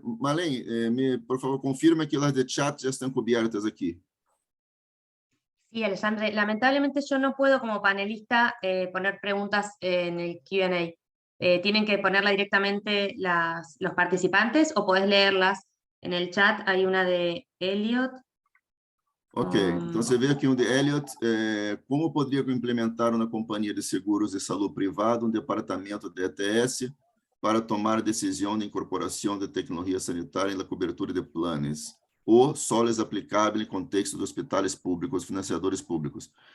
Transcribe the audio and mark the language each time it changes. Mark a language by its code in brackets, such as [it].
[pt] Marlene, por favor, confirma que las de chat já estão cobertas aqui. [es] Sí, Alexandre, lamentablemente yo no puedo como panelista poner preguntas en el Q&A. ¿Tienen que ponerla directamente los participantes o podés leerlas en el chat? Hay una de Elliot. [pt] Ok, então você vê aqui um de Elliot, como poderia implementar uma companhia de seguros de saúde privada, um departamento de ETS, para tomar decisão de incorporação de tecnologia sanitária na cobertura de planos, ou só é aplicável em contexto de hospitais públicos, financiadores públicos.